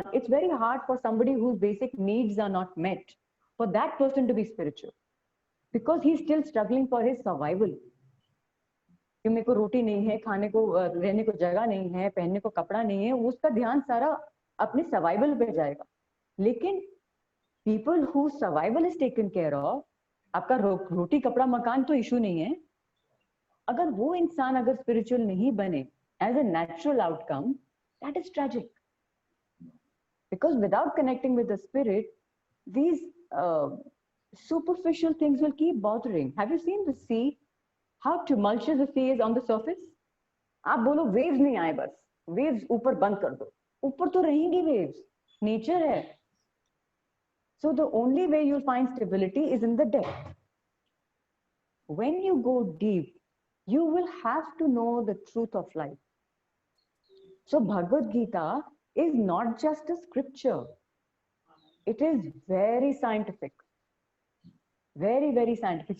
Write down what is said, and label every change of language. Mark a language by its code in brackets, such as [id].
[en] It's very hard for somebody whose basic needs are not met, for that person to be spiritual, because he's still struggling for his survival. [hi] कि मेरे को रोटी नहीं है, खाने को रहने को जगह नहीं है, पहनने को कपड़ा नहीं है, उसका ध्यान सारा अपने सर्वाइवल पे जाएगा. लेकिन [en] people whose survival is taken care of, [hi] आपका रोटी कपड़ा मकान तो इशू नहीं है. अगर वो इंसान अगर स्पिरिचुअल नहीं बने [en] as a natural outcome, that is tragic. Because without connecting with the spirit, these superficial things will keep bothering. Have you seen the sea? How tumultuous the sea is on the surface? [hi] आप बोलो waves नहीं आए, बस waves ऊपर बंद कर दो, ऊपर तो रहेंगी waves. Nature है. [en] So the only way you'll find stability is in the depth. When you go deep, you will have to know the truth of life. So Bhagavad Gita is not just a scripture. It is very scientific. Very, very scientific.